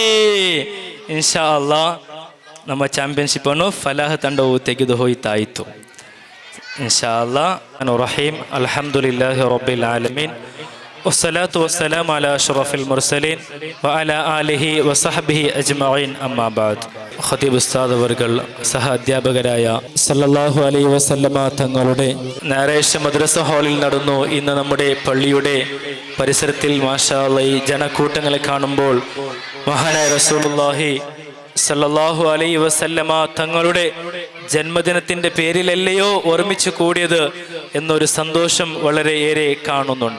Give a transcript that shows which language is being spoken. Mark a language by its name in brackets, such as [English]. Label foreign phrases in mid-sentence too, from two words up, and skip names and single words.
[Arabic] إن شاء الله [Kannada] ನಮ್ಮ ಚಾಂಪಿಯನ್ಶಿಪ್ ಅನ್ನು ಫಲಾಹ್ ತಂಡವು ತೆಗೆದು ಹೋಯ್ತಾಯಿತು. [Arabic] إن شاء الله رحيم. الحمد لله رب العالمين والصلاة والسلام على أشرف المرسلين وعلى آله وصحبه أجمعين. أما بعد. [Malayalam] ഖതീബ് ഉസ്താദ് അവർകൾ സഹ അധ്യാപകരായ [Arabic] صلى الله عليه وسلم [Malayalam] തങ്ങളുടെ ഞായറാഴ്ച മദ്രസ ഹാളിൽ നടന്നു. ഇന്ന് നമ്മുടെ പള്ളിയുടെ പരിസരത്തിൽ [Arabic] ما شاء الله [Malayalam] ഈ ജനക്കൂട്ടങ്ങളെ കാണുമ്പോൾ മഹാനായ [Arabic] رسول الله صلى الله عليه وسلم [Malayalam] തങ്ങളുടെ ജന്മദിനത്തിന്റെ പേരിലല്ലയോ ഒരുമിച്ച് കൂടിയത് എന്നൊരു സന്തോഷം വളരെയേറെ കാണുന്നുണ്ട്.